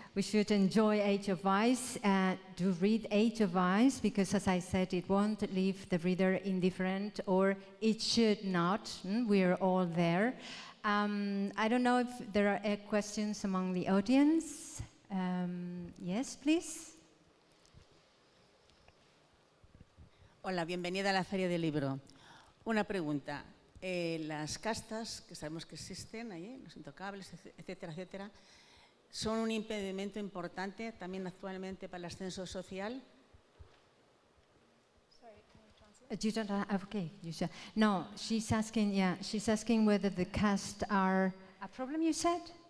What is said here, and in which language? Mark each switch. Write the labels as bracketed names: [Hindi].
[English] We should enjoy Age of Vice, to read Age of Vice, because as I said, it won't leave the reader indifferent, or it should not. We're all there. I don't know if there are questions among the audience. Yes, please. [Spanish] Hola, bienvenida a la Feria del Libro. Una pregunta. Las castas, que sabemos que existen ahí, los intocables, etcétera, etcétera, ¿son un impedimento importante también actualmente para el ascenso social? [English] You don't have, okay, you said. No, she's asking whether the caste are a problem, you said?